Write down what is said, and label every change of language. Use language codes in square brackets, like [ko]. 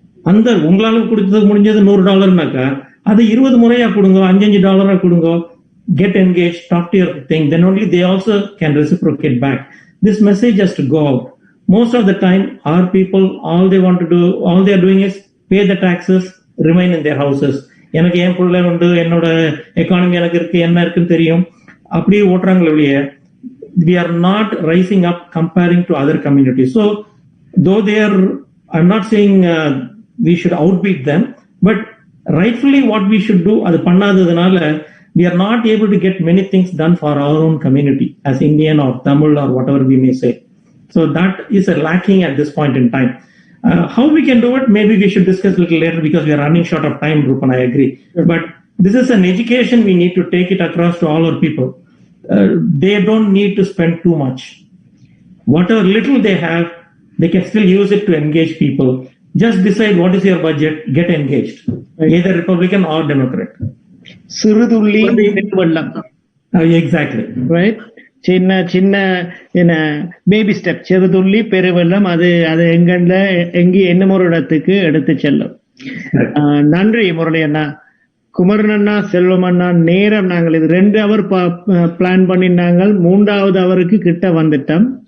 [ta] அந்த உங்களால கொடுத்தது முடிஞ்சது $100, அது 20 முறையா கொடுங்க, $5 கொடுங்க, [en] get engaged, talk to your thing, then only they also can reciprocate back. This message has to go out. Most of the time, our people, all they want to do, all they are doing is pay the taxes, remain in their houses. [ta] எனக்கு ஏன் பிள்ளை உண்டு, என்னோட economy எனக்கு இருக்கு, என்ன இருக்குன்னு தெரியும், அப்படியே ஓட்டுறாங்களே ஒழிய, [en] we are not rising up comparing to other communities. So, though they are, I'm not saying we should outbeat them, but rightfully what we should do, [ta] adu pannadadanaala [en] we are not able to get many things done for our own community as Indian or Tamil or whatever we may say. So that is a lacking at this point in time. How we can do it, maybe we should discuss a little later, because we are running short of time, Rupan, I agree. But this is an education, we need to take it across to all our people. They don't need to spend too much. Whatever little they have, they can still use it to engage people. Just decide what is your budget, get engaged, either Republican or Democrat. [ta] சிறுதுள்ளி பெருவெள்ளம். [en] Exactly. Right? [ta] சின்ன baby step, சிறுதுள்ளி பெருவெள்ளம், அது என்ன ஒரு இடத்துக்கு எடுத்து செல்லும். நன்றி முரளி அண்ணா. குமரன் அண்ணா, செல்வம் அண்ணா, நேரம் நாங்கள் இது 2 hour பிளான் பண்ணினாங்க, 3வது அவருக்கு கிட்ட வந்துட்டோம்.